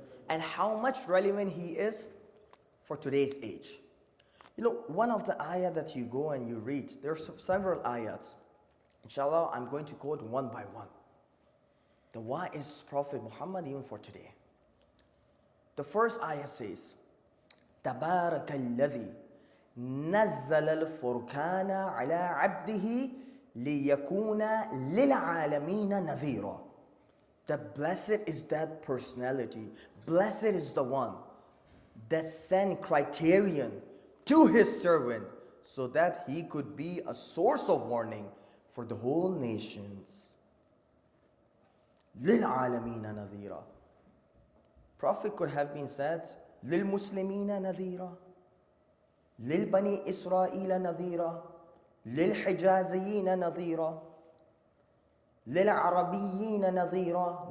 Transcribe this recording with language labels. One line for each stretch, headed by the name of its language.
English: And how much relevant he is for today's age. You know, one of the ayah that you go and you read, there's several ayats. Inshallah, I'm going to quote one by one. The why is Prophet Muhammad even for today. The first ayah says,
Arabic: تبارك الذي نزل الفرقان على عبده ليكون للعالمين نذيرا.
English: That blessed is that personality, blessed is the one that sent criterion to his servant so that he could be a source of warning for the whole nations.
Arabic: للعالمين نذيرا.
English: Prophet could have been said,
Arabic: للمسلمين نذيرا, للبني إسرائيل نذيرا, للحجازيين نذيرا, للعربيين نذيرا.